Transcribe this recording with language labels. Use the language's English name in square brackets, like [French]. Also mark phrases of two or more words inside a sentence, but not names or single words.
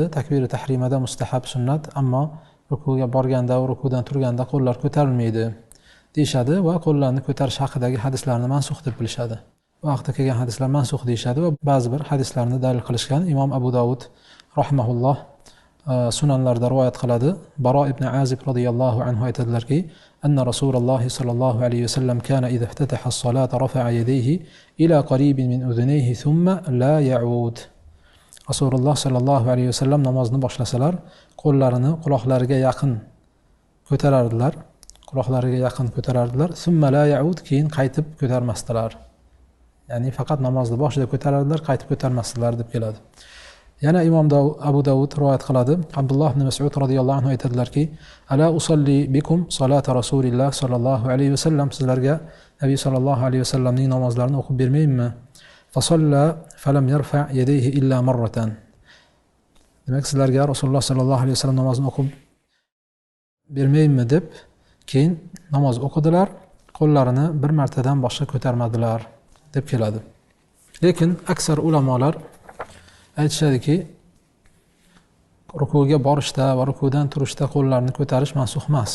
[Uzbek] Takbir tahrimada mustahab sunnat, ammo rukuga borganda va rukudan turganda qo'llar ko'tarilmaydi deyshadi va qo'llarni ko'tarish haqidagi hadislarni mansux deb bilishadi. Bu haqda kelgan hadislar mansux deyshadi va ba'zi bir hadislarni dalil qilishgan. Imom Abu Dawud rahimahulloh sunanlarda rivoyat qiladi. [Arabic] براء بن عازب رضي الله عنه aytadilarki: "أن رسول الله صلى الله عليه وسلم كان إذا افتتح الصلاة رفع يديه إلى قريب من أذنيه ثم لا يعود." [Uzbek] Rasululloh [Arabic] صلى الله عليه وسلم [Uzbek] namozni boshlasalar, qo'llarini quloqlariga yaqin ko'tarardilar. Quloqlariga yaqin ko'tarardilar. [Arabic] ثم لا يعود, [Uzbek] keyin qaytib ko'tarmasdilar. Ya'ni faqat namozni boshida ko'tarardilar, qaytib ko'tarmasdilar deb keladi. Yana Imom Abu Dawud rivoyat qiladi. Abdulloh ibn Mas'ud [Arabic] رضي الله عنه [Uzbek] aytadilarki: [Arabic] "ألا أصلي بكم صلاة رسول الله صلى الله عليه وسلم." [Uzbek] Sizlarga Nabiy [Arabic] صلى الله عليه وسلم [Uzbek] namozlarini o'qib bermaymi? [Arabic] فصلى فلم يرفع يديه إلا مرة. [Uzbek] Demek sizlarga Rasululloh [Arabic] صلى الله عليه وسلم [Uzbek] namozini o'qib bermaymi deb keyin namoz o'qidilar, qo'llarini bir martadan boshqa ko'tarmadilar deb keladi. Lekin aksar ulamolar aytishadiki, rukuga borishda va rukudan turishda qo'llarni ko'tarish mansux emas.